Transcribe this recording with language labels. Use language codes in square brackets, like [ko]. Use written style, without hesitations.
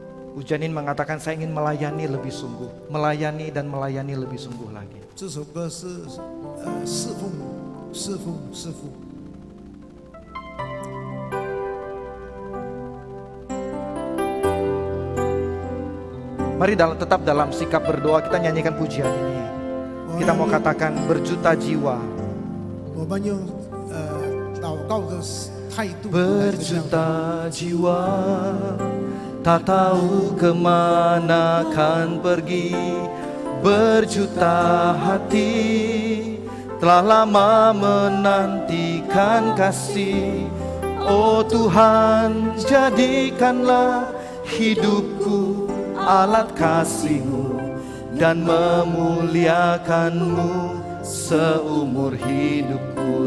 [id] Pujian ini mengatakan saya ingin melayani lebih sungguh. Melayani dan melayani lebih sungguh lagi. [zh] 这首歌是侍奉，侍奉，侍奉。 [id] Mari tetap dalam sikap berdoa kita nyanyikan pujian ini. Kita mau katakan berjuta jiwa. [zh] 我们用祷告的态度来这样。 [id] Berjuta jiwa tak tahu kemana kan pergi. Berjuta hati telah lama menantikan kasih. Oh Tuhan, jadikanlah hidupku alat kasih-Mu dan memuliakan-Mu seumur hidupku.